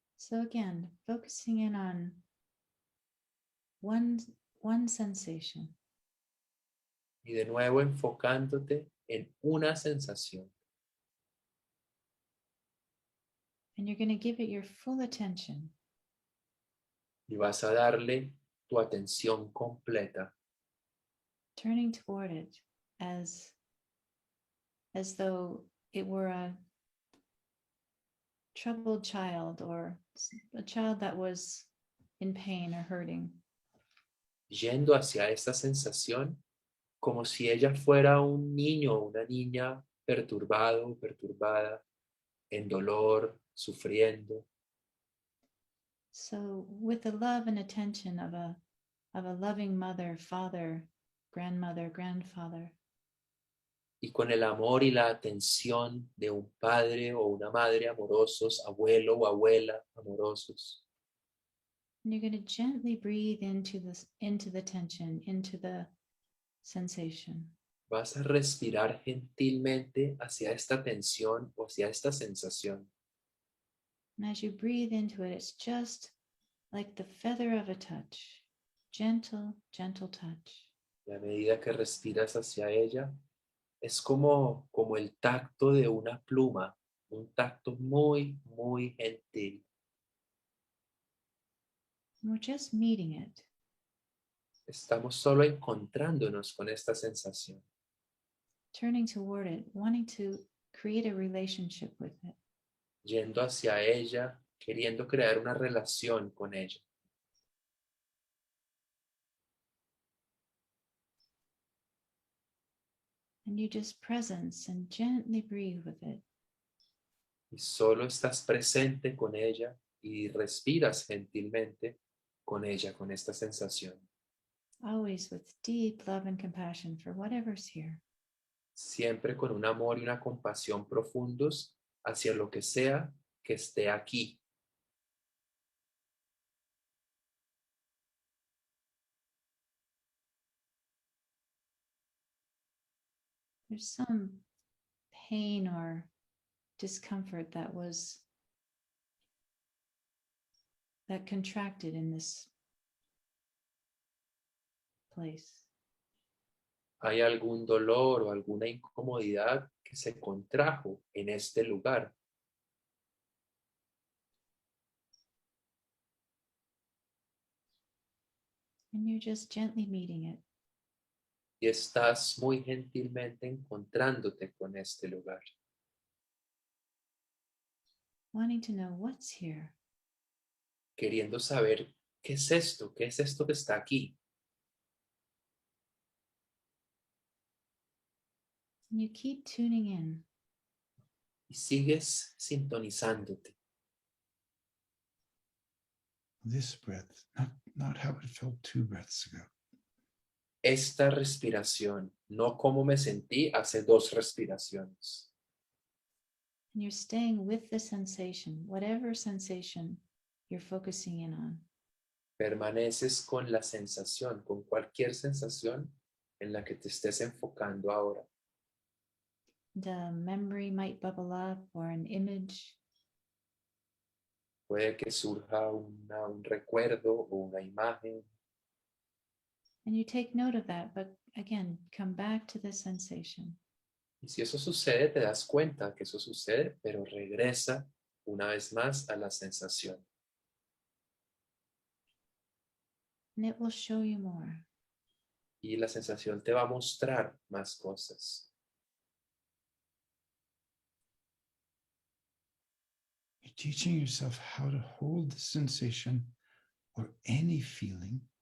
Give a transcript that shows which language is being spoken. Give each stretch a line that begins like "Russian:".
English: So again, focusing in on one sensation.
Spanish: Y de nuevo enfocándote en una sensación.
English: And you're going to give it your full attention.
Spanish: Y vas a darle tu atención completa,
English: Turning toward it as though it were a troubled child or a child that was in pain or hurting.
Spanish: yendo hacia esta sensación como si ella fuera un niño o una niña perturbado o perturbada, en dolor, sufriendo.
English: So with the love and attention of a loving mother, father, grandmother, grandfather,
Spanish: Y con el amor y la atención de un padre o una madre amorosos, abuelo o abuela amorosos.
English: and you're going to gently breathe into the tension, into the sensation.
Spanish: Vas a respirar gentilmente hacia esta tensión o hacia esta sensación.
English: And as you breathe into it, it's just like the feather of a touch, gentle, gentle touch.
Spanish: Y a medida que respiras hacia ella, es como el tacto de una pluma, un tacto muy, muy gentil.
English: And we're just meeting it.
Spanish: Estamos solo encontrándonos con esta sensación,
English: Turning toward it, wanting to create a relationship with it.
Spanish: yendo hacia ella, queriendo crear una relación con ella.
English: And you just presence and gently breathe with it.
Spanish: Y solo estás presente con ella y respiras gentilmente con ella, con esta sensación.
English: Always with deep love and compassion for whatever's here.
Spanish: Siempre con un amor y una compasión profundos hacia lo que sea que esté aquí.
English: There's some pain or discomfort that contracted in this place.
Spanish: Hay algún dolor o alguna incomodidad que se contrajo en este lugar.
English: And you're just gently meeting it.
Spanish: Y estás muy gentilmente encontrándote con este lugar,
English: Wanting to know what's here.
Spanish: queriendo saber qué es esto que está aquí.
English: And you keep tuning in.
Spanish: Y sigues sintonizándote.
English: This breath, not how it felt 2 breaths ago.
Spanish: Esta respiración, no como me sentí hace 2 respiraciones.
English: And you're staying with the sensation, whatever sensation you're focusing in on.
Spanish: Permaneces con la sensación, con cualquier sensación en la que te estés enfocando ahora.
English: The memory might bubble up or an image.
Spanish: Puede que surja un recuerdo o una imagen.
English: And you take note of that, but again, come back to the sensation.
Spanish: Y si eso sucede, te das cuenta que eso sucede, pero regresa una vez más a la sensación.
English: And it will show you more.
Spanish: Y la sensación te va a mostrar más cosas.
English: You're teaching yourself how to hold the sensation or any feeling